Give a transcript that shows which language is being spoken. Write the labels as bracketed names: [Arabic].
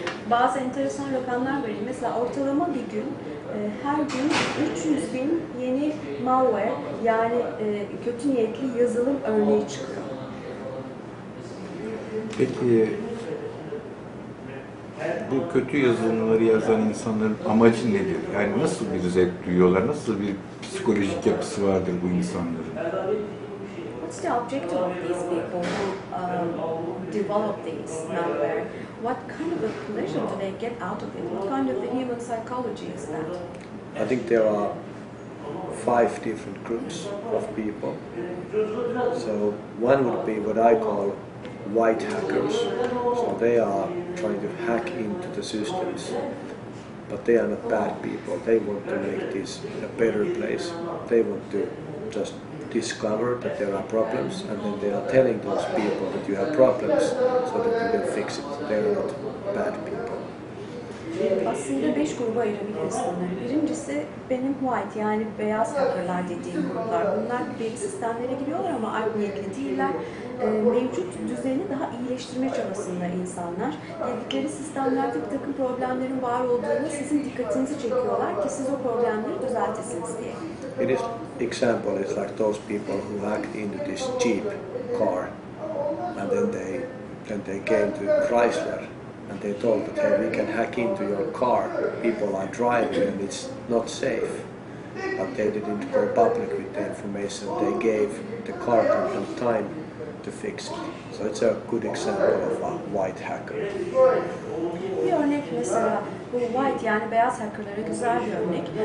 [Turkish] Bazı enteresan rakamlar vereyim. Mesela ortalama bir gün, her gün 300.000 yeni malware, yani kötü niyetli yazılım örneği çıkıyor. Peki bu kötü yazılımları yazan insanların amacı nedir? Yani nasıl bir zevk duyuyorlar? Nasıl bir psikolojik yapısı vardır bu insanların? [English] What's the objective of these people who develop these malware? What kind of a pleasure do they get out of it? What kind of a human psychology is that? I think there are 5 different groups of people. So one would be what I call white hackers. So they are trying to hack into the systems, but they are not bad people. They want to make this a better place. They want to just discover that there are problems, and then they are telling those people that you have problems so that you can fix it. They are not bad people. [Turkish] Aslında 5 gruba ayırabiliriz bunları. Birincisi benim white, yani beyaz hackerlar dediğim gruplar. Bunlar belli sistemlere giriyorlar ama art niyetli değiller. Mevcut düzeni daha iyileştirme çabasında insanlar. Girdikleri sistemlerde bir takım problemlerin var olduğunu sizin dikkatinizi çekiyorlar ki siz o problemleri düzeltesiniz diye. [English] It is example is like those people who hacked into this Jeep car and then they then they came to Chrysler and they told that, hey, we can hack into your car, people are driving and it's not safe. But they didn't go public with the information. They gave the car company time to fix it. So it's a good example of a white hacker. [Turkish] Bir örnek mesela bu white yani beyaz hackerlara güzel bir örnek.